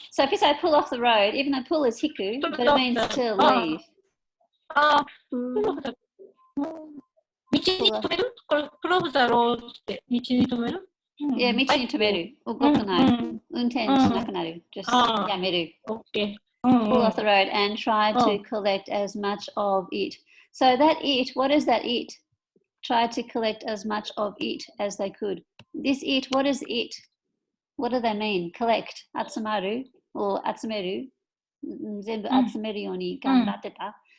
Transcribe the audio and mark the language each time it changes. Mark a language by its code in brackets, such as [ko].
[en] So if you say pull off the road, even though pull is hiku, but it means to leave. [ja] 道に止める？これ、 [en] pull off the road [ja] って道に止める？ Yeah, 道に止める。動かない。運転しなくなる。Just やめる。 [en] Okay. Pull off the road and try to collect as much of it. So that it, what is that it? Try to collect as much of it as they could. This it, what is it? What do they mean? [ja] Collect, 集まる or 集める。全部集めるように頑張ってた。